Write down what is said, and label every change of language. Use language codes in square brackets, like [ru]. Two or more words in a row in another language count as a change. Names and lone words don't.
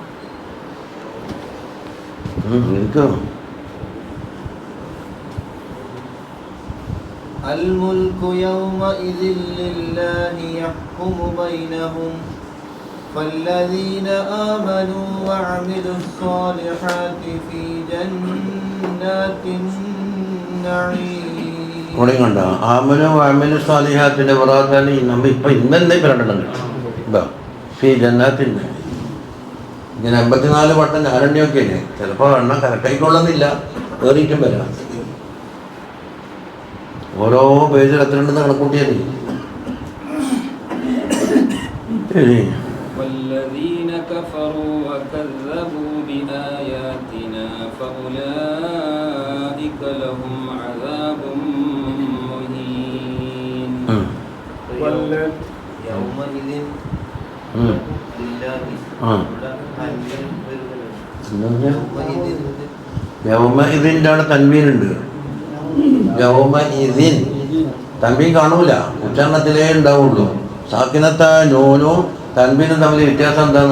[ar] الملك يومئذ لله يحكم بينهم فالذين آمنوا وعملوا الصالحات في جنات النعيم. [ml] ഇവിടെ കണ്ട ആമനു സാലിഹാത്തിന്റെ പ്രാധാന്യം നമ്മൾ ഇപ്പം ഇന്നെ കണ്ടിട്ടുണ്ട്. ഈ ജന്നാത്തിൻ്റെ ഇങ്ങനെ 54 വട്ടം ഞാനെണ്ണിയൊക്കെ ഇല്ലേ, ചിലപ്പോൾ എണ്ണം കറക്റ്റായിക്കൊള്ളുന്നില്ല, കയറിയിട്ടും വരാം. ഓരോ പേജിൽ എത്ര ഉണ്ടെന്ന് കണക്കൂട്ടിയാൽ ശരി. [ar] والذين كفروا وكذبوا بآياتنا فأولئك لهم عذاب مهين. يومئذ [ml] യൗമഇദിൻ്റെ അവിടെ തൻവീനുണ്ട്. യൗമഇദിൻ തൻവീൻ കാണൂല, ഉച്ചാരണത്തിലേ ഉണ്ടാവുള്ളൂ. സാക്കിനത്തായ നൂനും തൻവീനും തമ്മിൽ വ്യത്യാസം എന്താണ്?